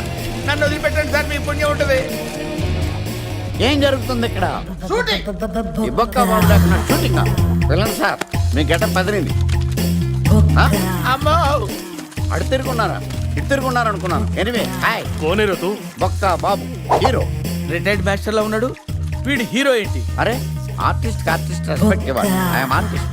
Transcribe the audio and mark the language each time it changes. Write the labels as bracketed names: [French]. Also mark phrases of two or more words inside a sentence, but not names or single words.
[Telugu] నన్ను వదిలిపెట్టండి సార్, మీ పుణ్యం ఉంటుంది. ఏం జరుగుతుంది ఇక్కడ? షూటింగ్. ఈ బొక్క బాబు లేకుండా షూటింగ్. వెళ్ళండి సార్, మీ గెటప్ పదిలింది. అమ్మో, అడు తిరుగున్నారా? ఇటు తిరుగున్నారు అనుకున్నాను. [English] anyway hi. [Hindi] कौन है रे तू? [Telugu] బొక్క బాబు హీరో. [English] retired master [Telugu] లో ఉన్నాడు. వీడు హీరో ఏంటి? అరే [English] artist respect [Telugu] ఇవ్వాలి. [English] I am artist.